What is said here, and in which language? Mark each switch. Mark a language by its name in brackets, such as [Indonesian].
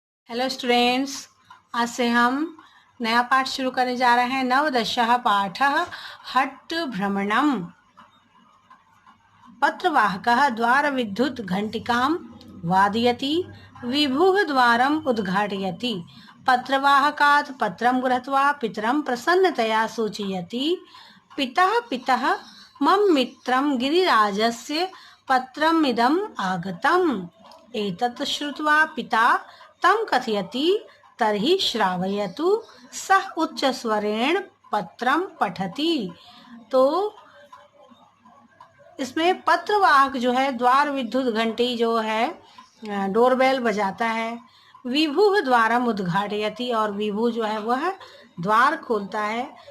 [Hindi] Hello students, आज से हम नया पाठ शुरू करने जा रहे हैं। [Sanskrit] नवदशः पाठः हट्ट भ्रमणम्। पत्रवाहकः द्वारविद्युत् घण्टिकां वादयति, विभुः द्वारम् उद्घाटयति। पत्रवाहकात् पत्रं गृहीत्वा पितरं प्रसन्नतया सूचयति, पितः पितः मम मित्रं गिरिराजस्य पत्रमिदम् आगतम्। एतत् श्रुत्वा पिता तं कथयति, तर्हि श्रावयतु। सः उच्चस्वरेण पत्रं पठति। [Hindi] तो इसमें पत्रवाहक जो है द्वार विद्युत घंटी जो है डोरबेल बजाता है। [Sanskrit] विभु द्वारम उद्घाटयति, [Hindi] और विभु जो है वह द्वार खोलता है।